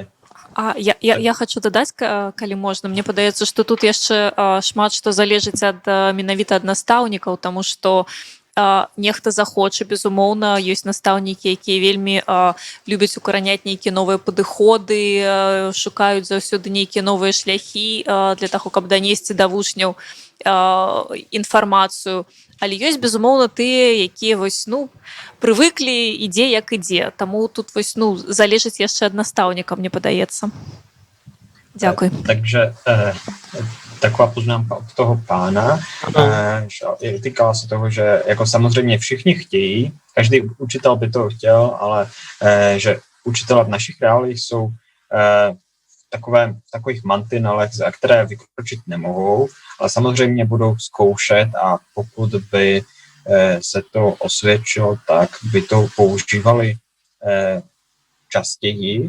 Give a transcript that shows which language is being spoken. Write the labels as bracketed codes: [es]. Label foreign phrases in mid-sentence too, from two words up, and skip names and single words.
[be] Я хочу дадаць, калі можна. Мне падаецца, што тут яшчэ шмат што залежыць ад менавіта ад настаўнікаў, таму што нехта захоча, безумоўна, ёсць настаўнікі, якія вельмі любяць укараняць нейкія новыя падыходы, шукаюць заўсёды нейкія новыя шляхі для таго, каб данесці да вучняў інфармацыю. Але ёсць, безумоўна, тыя, якія вось, ну, прывыклі, ідзе як ідзе. Таму тут вось, ну, залежыць яшчэ ад настаўніка, мне падаецца. Дзякуй. [cs] Takže taková poznámka od toho pána, týkala se toho, že jako samozřejmě všichni chtějí, každý učitel by to chtěl, ale že učitelé v našich reálích jsou v takových mantinelech, za které vykročit nemohou, ale samozřejmě budou zkoušet a pokud by se to osvědčilo, tak by to používali častěji.